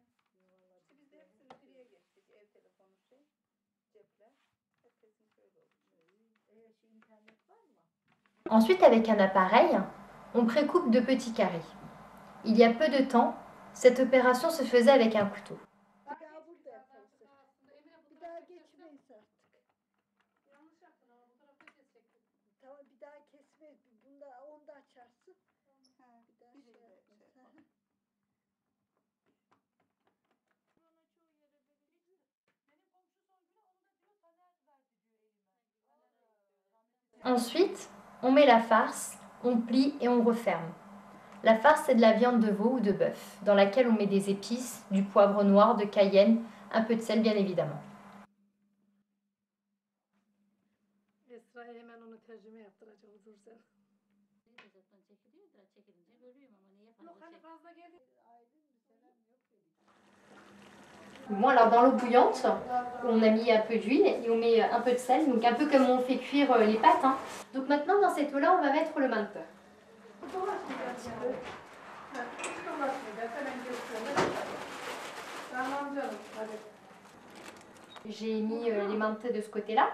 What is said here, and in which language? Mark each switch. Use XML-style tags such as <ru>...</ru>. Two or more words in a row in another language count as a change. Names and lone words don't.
<tr>İşte biz de hepsini geriye geçtik. Ev telefonu cepler. Herkesin şöyle oldu. İnternet var mı?</tr> <fr>Ensuite, avec un appareil, on précoupe de petits carrés. Il y a peu de temps, cette opération se faisait avec un couteau.</fr> <tr>Bir daha burada yaparız. Bir daha geçmeyiz artık. Yanlış yaptın ama bu tarafta kesecektin. Tamam bir daha kesmeyiz. Onu da açarsın. Ha, bir daha Bir şey de yapmayız.</tr> <fr>Ensuite, on met la farce, on plie et on referme. La farce, c'est de la viande de veau ou de bœuf, dans laquelle on met des épices, du poivre noir, de cayenne, un peu de sel bien évidemment.</fr> <tr>Esra'ya hemen onu tercüme yaptıracağım. Dur sen. Zaten çekiliyor da çekilince bölüyorum ama niye fazla Yok hani fazla geldi.</tr> <fr>Bon, alors dans l'eau bouillante, on a mis un peu d'huile et on met un peu de sel, donc un peu comme on fait cuire les pâtes. Hein. Donc maintenant, dans cette eau-là, on va mettre le mante. J'ai mis les mantes de ce côté-là.</fr>